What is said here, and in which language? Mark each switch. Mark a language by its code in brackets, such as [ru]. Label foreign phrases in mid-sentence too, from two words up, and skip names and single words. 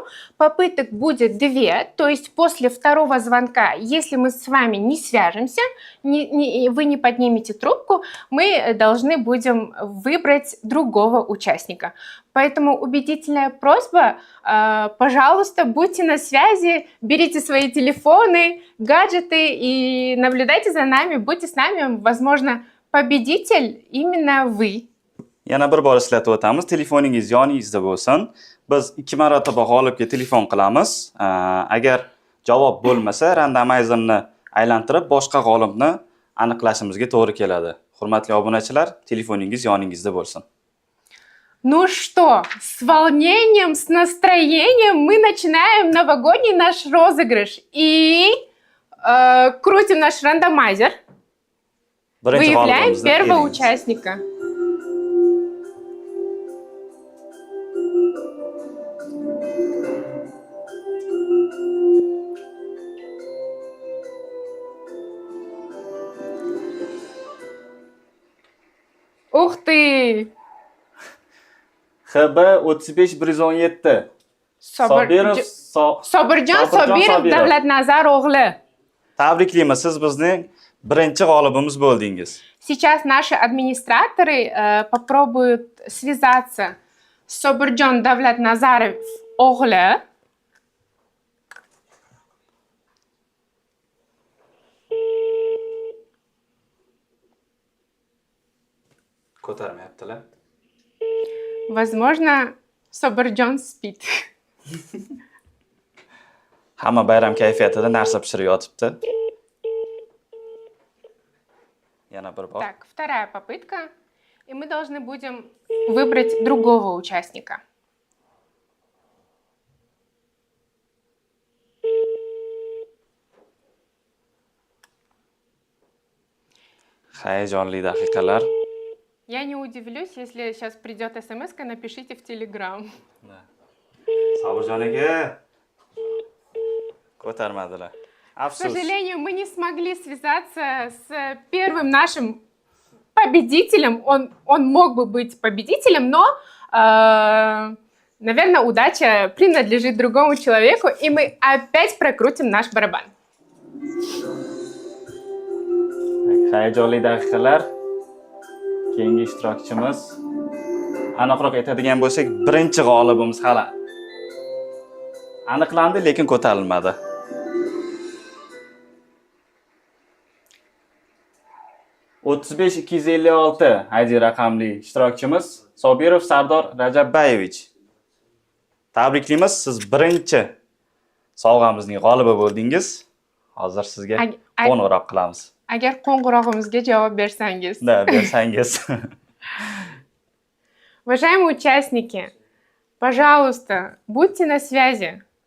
[ru] Попыток будет 2, то есть после 2-го звонка, если мы с вами не свяжемся, вы не поднимете трубку, мы должны будем выбрать другого участника. Поэтому убедительная просьба, пожалуйста, будьте на связи, берите свои телефоны, гаджеты и наблюдайте за нами, будьте с нами, возможно, победитель именно вы. [uz] Yana bir bor eslatib o'tamiz, telefoningiz yoningizda bo'lsin. Biz 2 marotaba g'olibga telefon qilamiz. Agar javob bo'lmasa, randomizerni aylantirib boshqa g'olibni aniqlashimizga to'g'ri keladi. Hurmatli obunachilar, telefoningiz yoningizda bo'lsin. [ru] Ну что, с волнением, с настроением мы начинаем новогодний наш розыгрыш и крутим наш рандомайзер. Выявляем первого участника. Ух ты! HB 35117. [uz] Sobirjon Sobirov Davlatnazar o'g'li. Tabriklaymiz, siz bizning birinchi g'olibimiz bo'ldingiz. [ru] Сейчас наши администраторы попробуют связаться с Sobirjon Davlatnazarov o'g'li. [uz] Ko'tarmayaptilar. [ru] Возможно, Sobirjon спит. [uz] Hamma bayram kayfiyatida narsa pishirib yotibdi. Yana bir bor. [ru] Так, 2-я попытка. И мы должны будем выбрать другого участника. [uz] Hayajonli daqiqalar. [ru] Я не удивлюсь, если сейчас придет смс-ка, напишите в Telegram. [uz] Sobirjon aka. Ko'tarmadilar. [ru] К сожалению, мы не смогли связаться с первым нашим победителем. Он мог бы быть победителем, но, наверное, удача принадлежит другому человеку, и мы опять прокрутим наш барабан. [uz] Hayajonli daqiqalar. Keyingi ishtirokchimiz. Aniqroq aytadigan bo'lsak, birinchi g'olibimiz hali aniqlandi, lekin ko'tarilmadi. O'ttiz 256 ID raqamli ishtirokchimiz Sobirov Sardor Rajabbayevich. Tabriklaymiz, siz birinchi sovg'amizning g'olibi bo'ldingiz. Hozir sizga qo'ng'iroq qilamiz. Agar qo'ng'irog'imizga javob bersangiz. Да, bersangiz. [ru] Уважаемые участники, Пожалуйста, будьте на связи.